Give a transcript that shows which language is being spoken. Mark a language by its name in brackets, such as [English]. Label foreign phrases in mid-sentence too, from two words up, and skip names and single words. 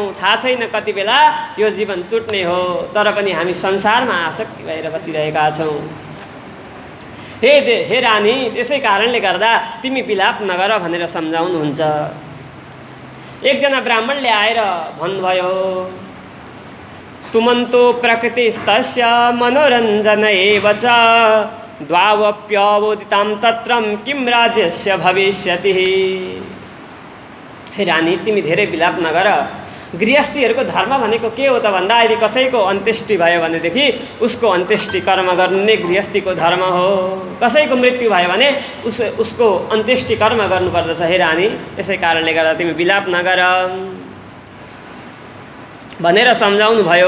[Nepali] थाहा छैन कति बेला यो जीवन टुट्ने हो, तर पनि हामी संसारमा आसक्ति भएर बसिरहेका छौँ। हे रानी त्यसै कारणले गर्दा तिमी विलाप नगर भनेर सम्झाउनुहुन्छ। एकजना ब्राह्मणले आएर भन्नुभयो [Sanskrit] तुमन्तो प्रकृतिस्तस्य मनोरञ्जन एव च द्वावप्यवोदितां तत्रं किं राज्यस्य भविष्यति। [Nepali] हे रानी तिमी धेरै विलाप नगर। गृहस्थीहरूको धर्म भनेको के हो त भन्दा यदि कसैको अन्त्येष्टि भयो भनेदेखि उसको अन्त्येष्टि कर्म गर्नु नै गृहस्थीको धर्म हो। कसैको मृत्यु भयो भने उसको अन्त्येष्टि कर्म गर्नुपर्दछ। हे रानी यसै कारणले गर्दा तिमी विलाप नगर भनेर सम्झाउनु भयो।